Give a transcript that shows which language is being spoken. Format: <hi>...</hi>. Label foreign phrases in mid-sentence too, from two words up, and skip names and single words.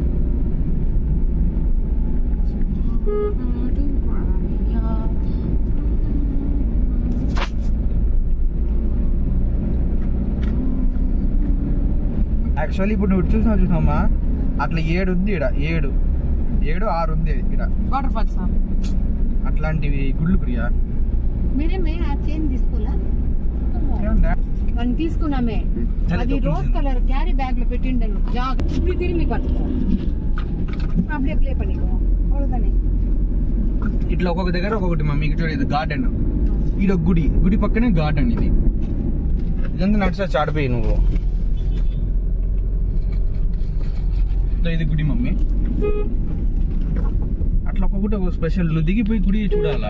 <te>యాక్చువల్లీ ఇప్పుడు నువ్వు చూసినావమ్మా అట్లా 7 ఉంది. ఈడ 7 6 ఉంది ఇక్కడ</te> <en>water falls</en> <te>అట్లాంటివి గుళ్ళు ప్రియా. మీరేమే ఆ చైన్ తీసుకోలా? మనం తీసుకున్నామే. అది</te> <en>rose colour carry bag</en> <te>లో పెట్టిండను. ఇప్పుడు తిరిగి పట్టుకో.</te> <ta>அப்படியே ப்ளே பண்ணிக்கோ. அவ்வளவுதானே.</ta> <te>ఇట్లా ఒక్కొక్క దగ్గర ఒక్కొక్కటి మమ్మీ. ఇక్కడ చూడు, ఇది గార్డెన్. ఇది గుడి పక్కనే గార్డెన్. ఇది ఇదంతా నడిచా చాడిపోయి నువ్వు. ఇది గుడి మమ్మీ. అట్లా ఒక్కొక్కటి ఒక స్పెషల్. నువ్వు దిగిపోయి గుడి చూడాలా.</te>